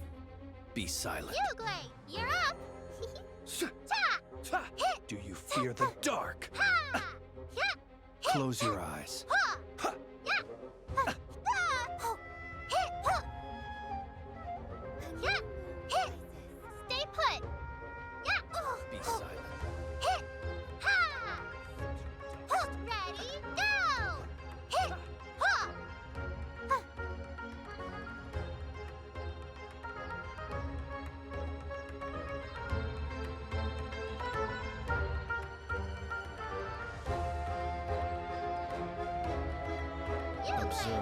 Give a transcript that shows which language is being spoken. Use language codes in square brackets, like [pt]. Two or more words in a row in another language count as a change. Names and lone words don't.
[en] Be silent. Uglay, you're up! Ta! Do you fear the dark? Ha! Ya! Close your eyes. Ha! Ya! Ha! Ha! Hit! Ha! Ya! Hit! Stay put! Ya! Be silent. Hit! Ha! Hook ready, go! Hit! Ha! Ha! Observe.